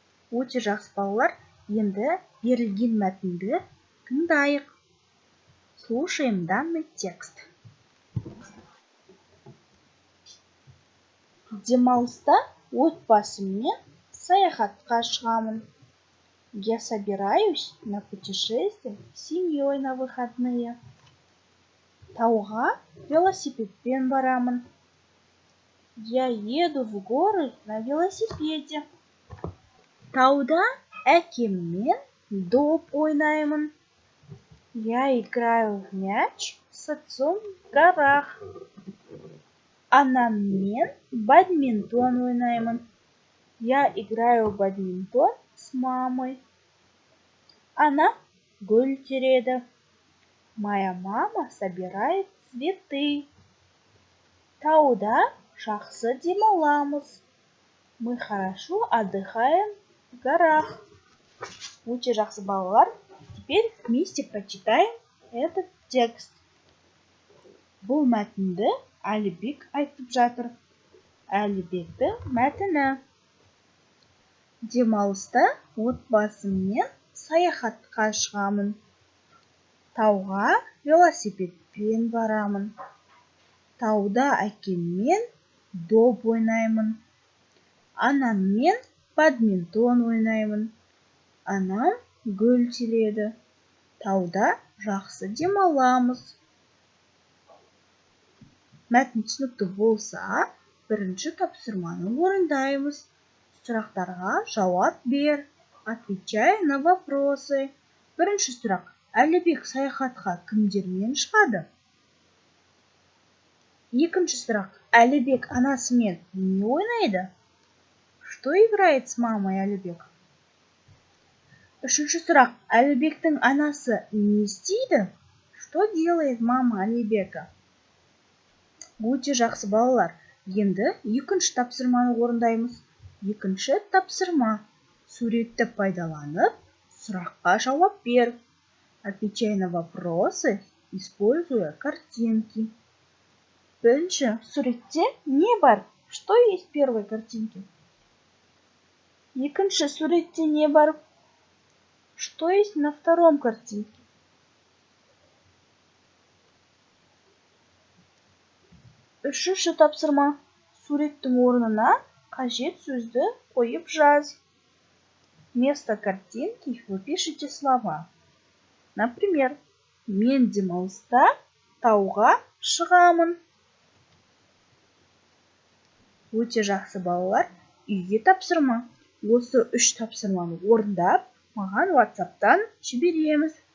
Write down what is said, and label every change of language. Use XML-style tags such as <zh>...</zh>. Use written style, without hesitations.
<kk>Өте жақсы, балалар. Енді берілген мәтінді тыңдайық.</kk> <ru>Слушаем данный текст.</ru> <kk>Демалыста отбасыммен саяхатқа шығамын.</kk> <ru>Я собираюсь на путешествие с семьей на выходные.</ru> <kk>Тауға велосипедпен барамын.</kk> <ru>Я еду в горы на велосипеде.</ru> <kk>Тауда әкеммен доп ойнаймын.</kk> <ru>Я играю в мяч с отцом в горах.</ru> <kk>Анаммен бадминтон ойнаймын.</kk> <ru>Я играю в бадминтон с мамой.</ru> <kk>Она гүл тереді.</kk> <ru>Моя мама собирает цветы.</ru> <kk>Тауда жақсы демаламыз.</kk> <ru>Мы хорошо отдыхаем в горах.</ru> <kk>Өте жақсы, балалар.</kk> <ru>Теперь вместе прочитаем этот текст.</ru> <kk>Бұл мәтінді Әлібек айтып жатыр. Әлібектің мәтіні. Демалыста отбасыммен саяхатқа шығамын. Тауға велосипедпен барамын. Тауда әкеммен доп ойнаймын. Анаммен бадминтон ойнаймын. Анам гүл тереді. Тауда жақсы демаламыз. Мәтін түсінікті болса, бірінші тапсырманы орындаймыз. Сұрақтарға жауап бер.</kk> <ru>Отвечай на вопросы.</ru> <kk>Бірінші сұрақ. Әлібек саяхатқа кімдермен шығады? Екінші сұрақ. Әлібек анасымен не ойнайды?</kk> <ru>Что играет с мамой Әлібек?</ru> <kk>Үшінші сұрақ. Әлібектің анасы не істейді?</kk> <ru>Что делает мама Әлібека?</ru> <kk>Өте жақсы, балалар. Енді екінші тапсырманы орындаймыз. Екінші тапсырма. Суретті пайдаланып, сұраққа жауап бер.</kk> <ru>Отвечай на вопросы, используя картинки.</ru> <kk>Бірінші суретте не бар?</kk> <ru>Что есть в первой картинке?</ru> <kk>Екінші суретте не бар?</kk> <ru>Что есть на втором картинке?</ru> <kk>Үшінші тапсырма. Суреттің орнына қажет сөзді қойып жаз.</kk> <ru>Вместо картинки вы пишете слова.</ru> <kk>Например, мен демалыста тауға шығамын. Өте жақсы, балалар. Үйге тапсырма. Осы 3 тапсырманы орындап, маған WhatsApp-тан жібереміз.</kk>